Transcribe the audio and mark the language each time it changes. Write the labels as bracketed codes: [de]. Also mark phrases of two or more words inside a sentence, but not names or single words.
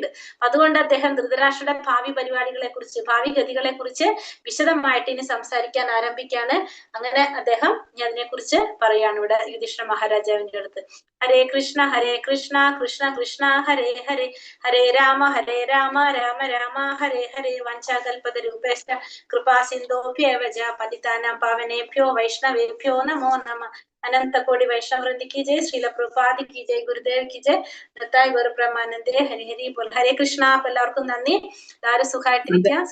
[ml] അതുകൊണ്ട് അദ്ദേഹം ധൃതരാഷ്ട്രയുടെ ഭാവി പരിപാടികളെ കുറിച്ച്, ഭാവി ഗതികളെ കുറിച്ച് വിശദമായിട്ട് ഇനി സംസാരിക്കാൻ ആരംഭിക്കാണ്. അങ്ങനെ അദ്ദേഹം അതിനെ കുറിച്ച് പറയാണ് ഇവിടെ യുധിഷ്ഠിര മഹാരാജാവിന്റെ അടുത്ത്. [sa] ഹരേ കൃഷ്ണ കൃഷ്ണ കൃഷ്ണ ഹരേ ഹരേ, ഹരേ രാമ രാമ രാമ ഹരേ ഹരേ. വഞ്ചാകൽപതരൂപേശ്ച കൃപാ സിന്ധോഭ്യേവ ച പതിതാനാം പാവനേഭ്യോ വൈഷ്ണവേഭ്യോ നമോ നമഃ. [hi] अनन्त कोटि वैष्णवृन्दी की जय. श्रील प्रभुपाद की जय. गुरुदेव की जय. [sa] ദത്തായി ഗുരുബ്രഹ്മാനന്ദേ. ഹരി ഹരി ബോൾ. ഹരേ കൃഷ്ണ. [ml] അപ്പൊ എല്ലാവർക്കും നന്ദി. എല്ലാവരും സുഖമായിട്ടിരിക്കുക.